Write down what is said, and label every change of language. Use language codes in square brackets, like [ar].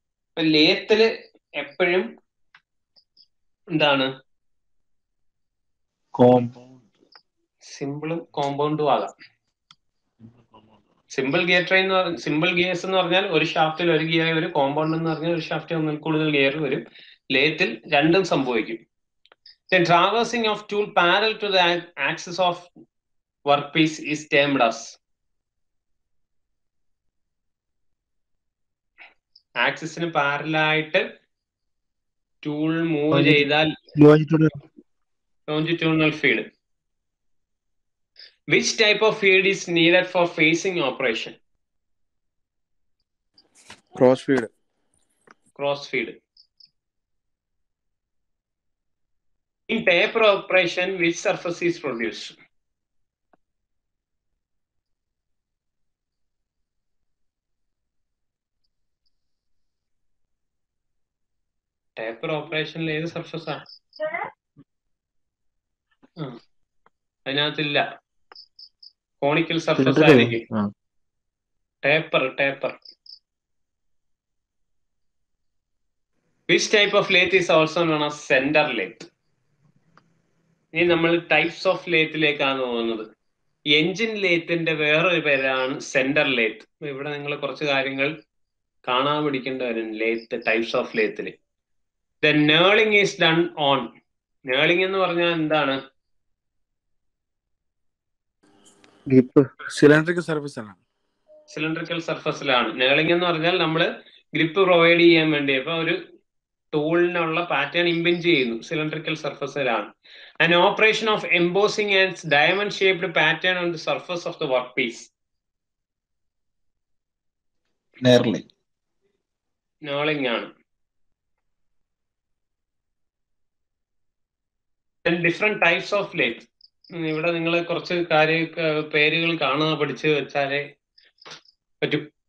[ml] ഇപ്പൊ ലേത്തില് എപ്പോഴും എന്താണ് സിമ്പിളും കോമ്പൗണ്ടും ആകാം. സിമ്പിൾ ഗിയർ ട്രെയിൻ എന്ന് പറഞ്ഞാൽ സിമ്പിൾ ഗിയേഴ്സ് എന്ന് പറഞ്ഞാൽ ഒരു ഷാഫ്റ്റിൽ ഒരു ഗിയർ വരും. കോമ്പൗണ്ട് എന്ന് പറഞ്ഞാൽ ഒരു ഷാഫ്റ്റിൽ ഒന്നിൽ കൂടുതൽ ഗിയർ വരും. ലേത്തിൽ രണ്ടും സംഭവിക്കും. [en] Then traversing of tool parallel to the axis of workpiece is termed as. [ml] ആക്സിസിന് പാരലായിട്ട് ടൂൾ മൂവ് ചെയ്താൽ longitudinal feed. [en] Which type of feed is needed for facing operation? Cross feed. Cross feed. In taper operation, which surface is produced? [ml] Taper operation ഏത് surface ആണ്? അതിനകത്തില്ല. Conical surface ആയിരിക്കും. Taper. [en] Which type of lathe is also known as center lathe? [ml] ഇനി നമ്മൾ types of ലേത്തിലേക്കാണ് പോകുന്നത്. Engine ലേത്തിന്റെ വേറൊരു പേരാണ് centre lathe. ഇവിടെ നിങ്ങൾ കുറച്ച് കാര്യങ്ങൾ കാണാൻ പിടിക്കേണ്ടി വരും lathe types of ലേത്തില്. [en] The knurling is done on. knurling [ml] എന്ന് പറഞ്ഞാൽ എന്താണ്? സിലിണ്ടറിക്കൽ സർഫസ് ആണ്. സിലിണ്ടറിക്കൽ സർഫസിലാണ്. knurling എന്ന് പറഞ്ഞാൽ നമ്മൾ ഗ്രിപ്പ് പ്രൊവൈഡ് ചെയ്യാൻ വേണ്ടി ഇപ്പൊ ഒരു ടൂളിനുള്ള പാറ്റേൺ ഇംപെഞ്ച് ചെയ്യുന്നു. Cylindrical സർഫസിലാണ്. [en] An operation of embossing and diamond shaped pattern on the surface of the workpiece. [ml] knurling ആണ്. [en] Then different types of lathe. [ml] ഇവിടെ നിങ്ങൾ കുറച്ച് പേരുകൾ കാണുക, പഠിച്ച് വെച്ചാലേ പറ്റും.